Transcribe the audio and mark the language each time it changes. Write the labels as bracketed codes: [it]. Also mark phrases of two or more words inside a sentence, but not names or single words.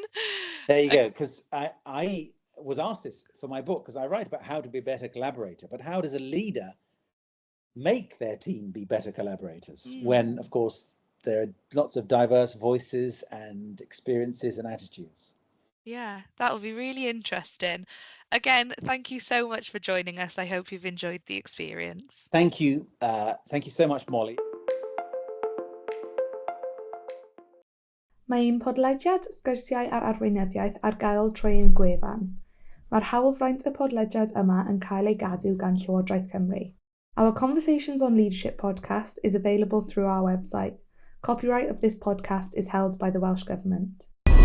[en] There you go, because I was asked this for my book, because I write about how to be a better collaborator, but how does a leader make their team be better collaborators when, of course, there are lots of diverse voices and experiences and attitudes? Yeah, that will be really interesting. Again, thank you so much for joining us. I hope you've enjoyed the experience. Thank you. Thank you so much, Molly. [cy] Mae ein podlediad Sgwrsiau ar Arweinyddiaeth ar gael trwy ein gwefan. Mae'r hawlfraint y podlediad yma yn cael ei gadw gan Llywodraeth Cymru. [en] Our Conversations on Leadership podcast is available through our website. Copyright of this podcast is held by the Welsh Government.